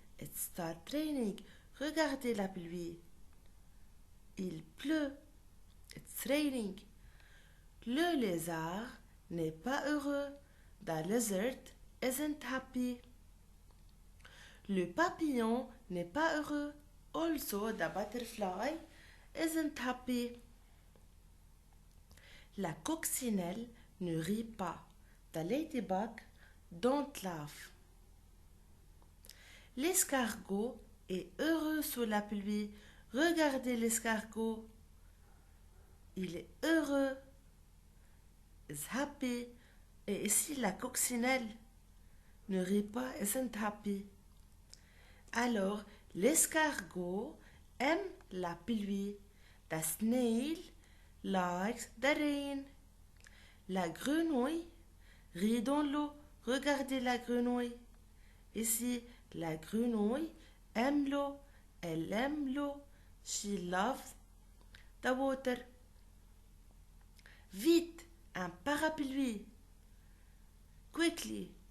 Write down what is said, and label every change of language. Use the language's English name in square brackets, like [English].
[English] It start raining. [French] Regardez la pluie. Il pleut. [English] It's raining. [French] Le lézard n'est pas heureux. [English] The lizard isn't happy. [French] Le papillon n'est pas heureux. [English] Also, the butterfly isn't happy. [French] La coccinelle ne rit pas. [English] The ladybug don't laugh. [French] L'escargot est heureux sous la pluie. Regardez l'escargot. Il est heureux. [English] Is happy. [French] Et ici, la coccinelle ne rit pas. [English] Isn't happy. [French] Alors, l'escargot aime la pluie. [English] The snail likes the rain. [French] La grenouille rit dans l'eau. Regardez la grenouille. Ici, la grenouille aime l'eau. Elle aime l'eau. [English] She loves the water. [French] Vite, un parapluie. [English] Quickly.